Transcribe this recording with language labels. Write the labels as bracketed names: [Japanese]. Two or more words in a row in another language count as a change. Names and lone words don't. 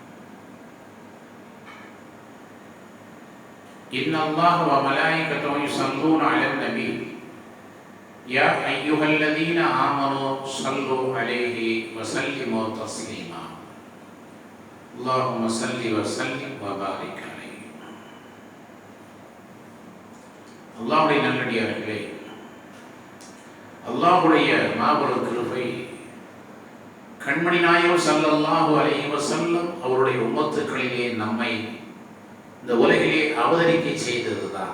[Arabic] إن الله وملائكته يصلون على النبي يا أيها الذين آمنوا صلوا عليه وسلموا تسليما اللهم صل وسلم وبارك عليه. [Tamil] அல்லாஹ்வுடைய நல்லடியார்களே, அல்லாஹ்வுடைய மாபெரும் கிருபை கண்மணி நாயகம் [Arabic] صلى الله عليه وسلم [Tamil] அவருடைய உம்மத்துக்களிலே நம்மை இந்த உலகிலே அவதரிக்கை செய்ததுதான்.